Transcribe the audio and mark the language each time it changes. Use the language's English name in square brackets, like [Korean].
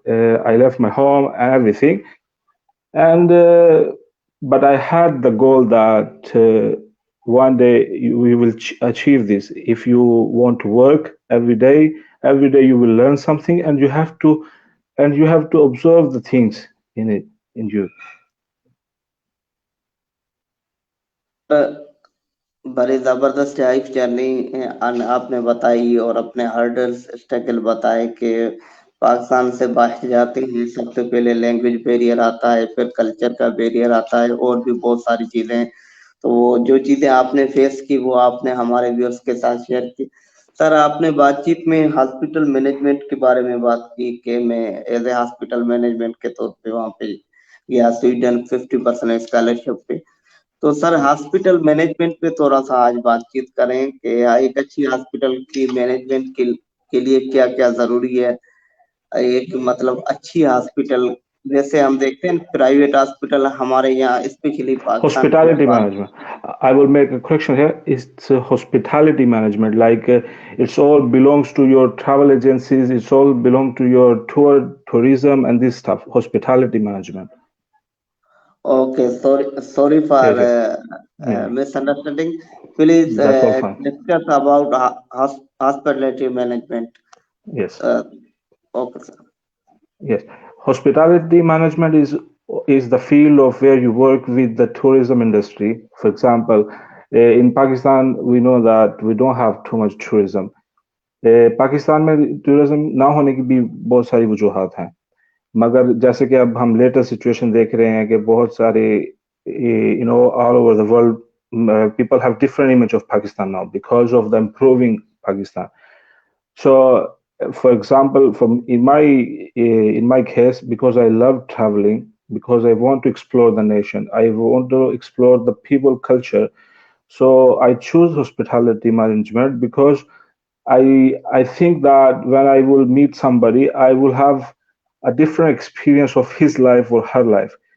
[English] I left my home and everything, and but I had the goal that one day we will achieve this. If you want to work every day you will learn something, and you have to observe the things in it in you. [Hindi] बड़ी जबरदस्त life journey आपने बताई और अपने hurdles struggle बताए कि पाकिस्तान से बाहर जाते हैं सबसे पहले लैंग्वेज बैरियर आता है, फिर कल्चर का बैरियर आता है और भी बहुत सारी चीजें। तो वो जो चीजें आपने फेस की वो आपने हमारे व्यूअर्स के साथ शेयर की। सर, आपने बातचीत में हॉस्पिटल मैनेजमेंट के बारे में बात की कि मैं एज ए हॉस्पिटल मैनेजमेंट के तौर पे वहाँ पे गया स्वीडन 50% स्कॉलरशिप पे। तो सर, हॉस्पिटल मैनेजमेंट पे थोड़ा सा आज बातचीत करें कि एक अच्छी हॉस्पिटल की मैनेजमेंट के लिए क्या क्या जरूरी है। एक मतलब अच्छी हॉस्पिटल, जैसे हम देखते हैं प्राइवेट हॉस्पिटल हमारे यहाँ स्पेशली पाकिस्तान की [English] Hospitality [Hindi] बात। [English] management. I will make a correction here. It's hospitality management. Like it's all belongs to your travel agencies. It's all belong to your tourism, and this stuff. Hospitality management. Okay, sorry for Yes, yes. Yeah, misunderstanding. Please that's all fine. discuss about hospitality management. Yes. Uh, okay, sir. Yes, hospitality management is the field of where you work with the tourism industry. For example, in Pakistan, we know that we don't have too much tourism. [Hindi] Pakistan में tourism ना होने की भी बहुत सारी वजूहात हैं, मगर जैसे कि अब हम लेटेस्ट सिचुएशन देख रहे हैं कि बहुत सारे [English] All over the world people have different image of Pakistan now because of the improving Pakistan. So, for example, in my case, because I love traveling, because I want to explore the nation, I want to explore the people culture. So I choose hospitality management because I think that when I will meet somebody, I will have a different experience of his life or her life.